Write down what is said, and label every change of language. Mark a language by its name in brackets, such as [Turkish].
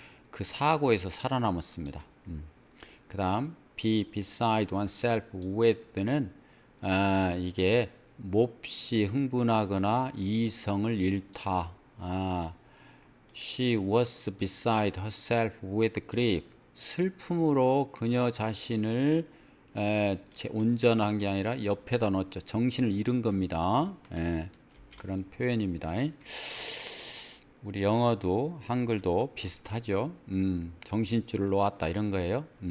[Korean] 그 사고에서 살아남았습니다. 그 다음 [English] be beside oneself with [Korean] 는 이게 몹시 흥분하거나 이성을 잃다. [English] She was beside herself with grief. [Korean] 슬픔으로 그녀 자신을 온전한 게 아니라 옆에다 놓죠. 정신을 잃은 겁니다. 그런 표현입니다. 우리 영어도 한글도 비슷하죠. 정신줄을 놓았다 이런 거예요.